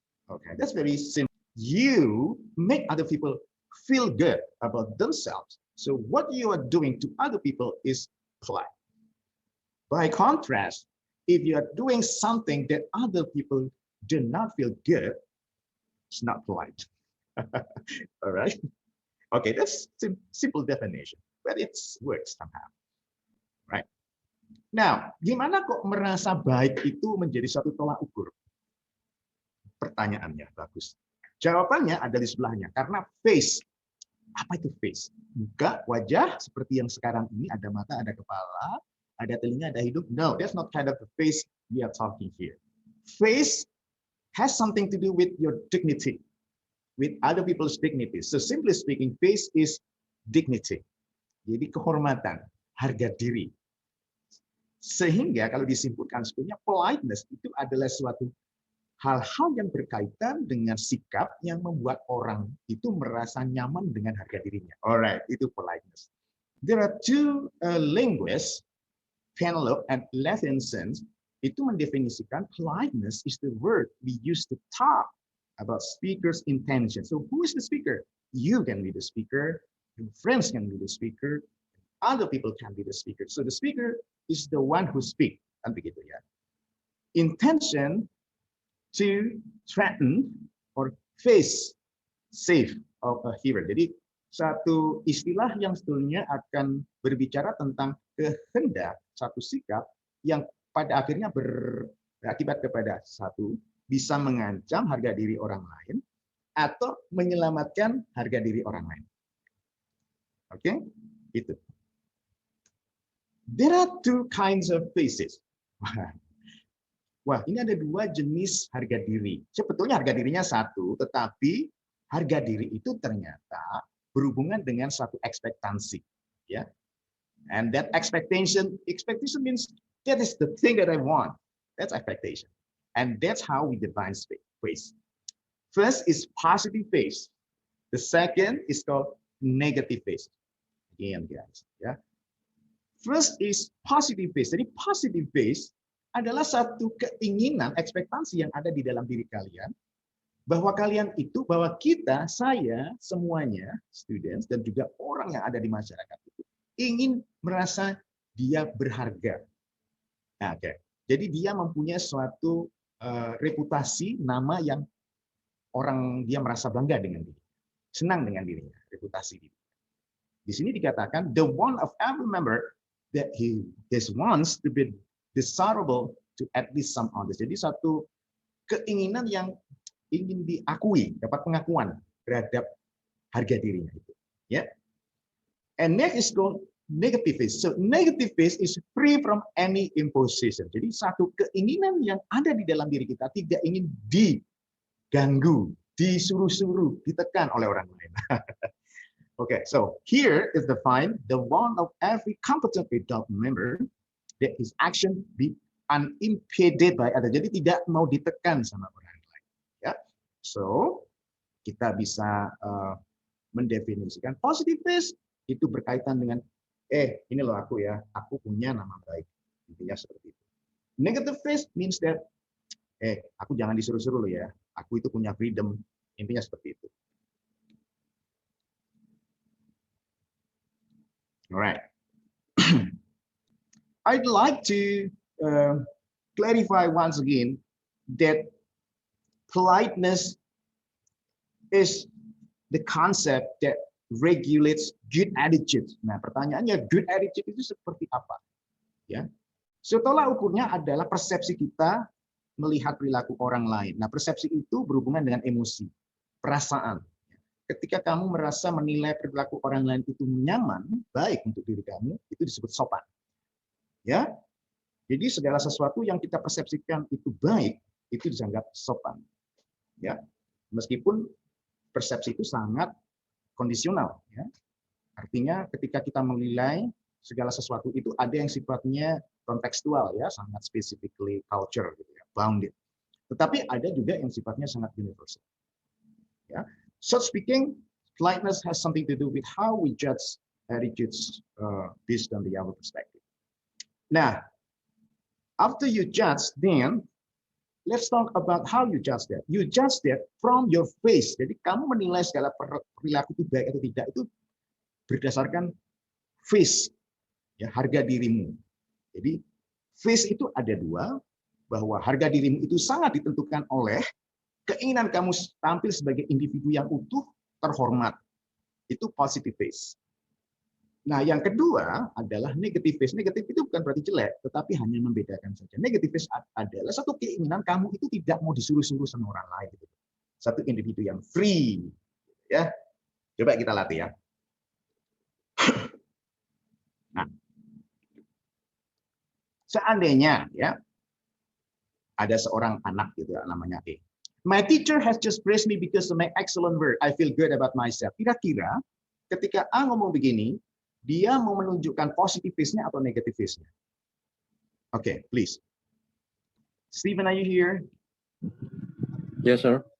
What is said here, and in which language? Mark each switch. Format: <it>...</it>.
<en>Okay, that's very simple. You make other people feel good about themselves. So what you are doing to other people is polite. By contrast, if you are doing something that other people do not feel good, it's not polite. All right. Okay, that's simple definition, but it works somehow. Right.</en> <id>Now, gimana kok merasa baik itu menjadi satu tolak ukur? Pertanyaannya bagus. Jawabannya ada di sebelahnya. Karena face. Apa itu face? Muka, wajah, seperti yang sekarang ini, ada mata, ada kepala, ada telinga, ada hidung.</id> <en>No, that's not kind of the face we are talking here. Face has something to do with your dignity, with other people's dignity. So simply speaking, face is dignity.</en> <id>Jadi kehormatan, harga diri. Sehingga kalau disimpulkan sebetulnya politeness itu adalah suatu hal-hal yang berkaitan dengan sikap yang membuat orang itu merasa nyaman dengan harga dirinya. Alright, itu politeness.</id> <en>There are two linguists, Penelope and Levinson,</en> <id>itu mendefinisikan</id> <en>politeness is the word we use to talk about speaker's intention. So who is the speaker? You can be the speaker, your friends can be the speaker, other people can be the speaker. So the speaker is the one who speak.</en> <id>Kan begitu ya.</id> <en>Intention to threaten or face safe of a hearer.</en> <id>Jadi satu istilah yang sebetulnya akan berbicara tentang kehendak satu sikap yang pada akhirnya berakibat kepada satu bisa mengancam harga diri orang lain atau menyelamatkan harga diri orang lain. Oke, itu.</id> <en>There are two kinds of faces.</en> <id>Wah, ini ada dua jenis harga diri. Sebetulnya harga dirinya satu, tetapi harga diri itu ternyata berhubungan dengan satu ekspektasi, ya.</id> <en>And that expectation means that is the thing that I want. That's expectation. And that's how we define face. First is positive face. The second is called negative face. Again, guys, ya. First is positive face.</en> <id>Jadi positive face adalah satu keinginan, ekspektasi yang ada di dalam diri kalian, bahwa kalian itu, bahwa kita, saya, semuanya, students, dan juga orang yang ada di masyarakat itu, ingin merasa dia berharga. Nah, okay. Jadi dia mempunyai suatu reputasi, nama yang orang dia merasa bangga dengan diri, senang dengan dirinya, reputasi diri. Di sini dikatakan,</id> <en>the one of every member that he wants to be desirable to at least some others.</en> <id>Jadi satu keinginan yang ingin diakui, dapat pengakuan terhadap harga dirinya itu. Ya.</id> <en>And next is called negative face. So negative face is free from any imposition.</en> <id>Jadi satu keinginan yang ada di dalam diri kita tidak ingin diganggu, disuruh-suruh, ditekan oleh orang lain.</id> <en>Okay, so here is defined the one of every competent adult member that his action be unimpeded by others.</en> <id>Jadi tidak mau ditekan sama orang lain. Ya, so kita bisa mendefinisikan positive face itu berkaitan dengan ini loh aku ya, aku punya nama baik. Intinya seperti itu.</id> <en>Negative face means that</en> <id>aku jangan disuruh-suruh loh ya, aku itu punya freedom. Intinya seperti itu.</id> <en>Alright. I'd like to clarify once again that politeness is the concept that regulates good attitude.</en> <id>Nah, pertanyaannya good attitude itu seperti apa? Ya. So, tolak ukurnya adalah persepsi kita melihat perilaku orang lain. Nah, persepsi itu berhubungan dengan emosi, perasaan. Ketika kamu merasa menilai perilaku orang lain itu nyaman, baik untuk diri kamu, itu disebut sopan. Ya. Jadi segala sesuatu yang kita persepsikan itu baik, itu dianggap sopan. Ya. Meskipun persepsi itu sangat kondisional, ya. Artinya ketika kita menilai segala sesuatu itu ada yang sifatnya kontekstual, ya, sangat</id> <en>specifically culture</en> <id>gitu ya, bounded. Tetapi ada juga yang sifatnya sangat universal. Ya.</id> <en>So speaking, politeness has something to do with how we judge attitudes based on the other perspective. Now, after you judge, then let's talk about how you judge that. You judge that from your face.</en> <id>Jadi kamu menilai segala perilaku itu baik atau tidak itu berdasarkan face, ya, harga dirimu. Jadi Face itu ada dua, bahwa harga dirimu itu sangat ditentukan oleh keinginan kamu tampil sebagai individu yang utuh, terhormat. Itu positive face. Nah, yang kedua adalah negative face. Negatif itu bukan berarti jelek, tetapi hanya membedakan saja. Negative face adalah satu keinginan kamu itu tidak mau disuruh-suruh sama orang lain. Satu individu yang free. Ya, coba kita latih ya. Nah, seandainya ya ada seorang anak gitu ya, namanya E.</id> <en>My teacher has just praised me because of my excellent work. I feel good about myself.</en> <id>Kira-kira ketika A ngomong begini, dia mau menunjukkan positive face-nya atau negative face-nya?</id> <en>Okay, please. Stephen, are you here? Yes, sir.</en>